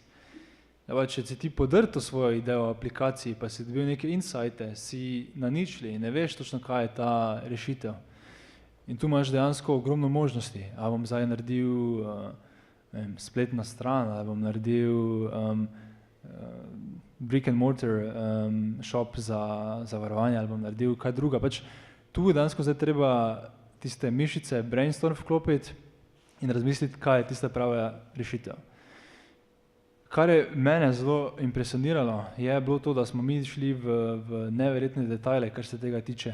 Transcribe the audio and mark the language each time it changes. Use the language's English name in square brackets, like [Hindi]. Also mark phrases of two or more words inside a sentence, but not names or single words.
[Slovenian] Ja, če si ti podrto svojo idejo o aplikaciji, pa si dobil neke insighte, si na ničli in ne veš točno, kaj je ta rešitev. In tu imaš dejansko ogromno možnosti. A bom zdaj naredil spletna stran, ali bom naredil [English] brick and mortar shop [Slovenian] za varovanje, ali bom naredil kaj druga. Pač tu dejansko zdaj treba tiste mišice brainstorm vklopiti in razmisliti, kaj je tista prava rešitev. Kar je mene zelo impresioniralo, je bilo to, da smo mi šli v neverjetne detajle, kar se tega tiče.